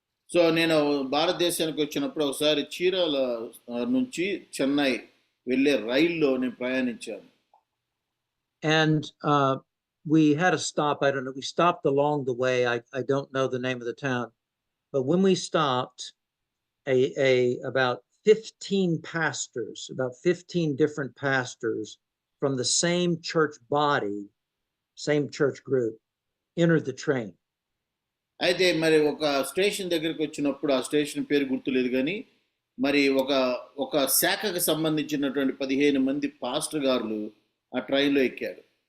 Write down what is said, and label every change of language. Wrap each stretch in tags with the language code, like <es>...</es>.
<te>So నేను భారతదేశానికి వచ్చినప్పుడు ఒకసారి చీరాల నుంచి చెన్నై వెళ్ళే రైల్లో నేను ప్రయాణించాను.</te> <en>And we had a stop. I don't know. We stopped along the way. I don't know the name of the town, but when we stopped, about 15 pastors, about 15 different pastors from the same church body, same church group, entered the train.</en> <te>అయితే మరి ఒక station దగ్గరికి వచ్చినప్పుడు, ఆ station పేరు గుర్తులేదు కానీ, మరి ఒక శాఖకు సంబంధించినటువంటి 15 మంది పాస్టర్ గారులు ఆ ట్రైన్లో ఎక్కారు.</te>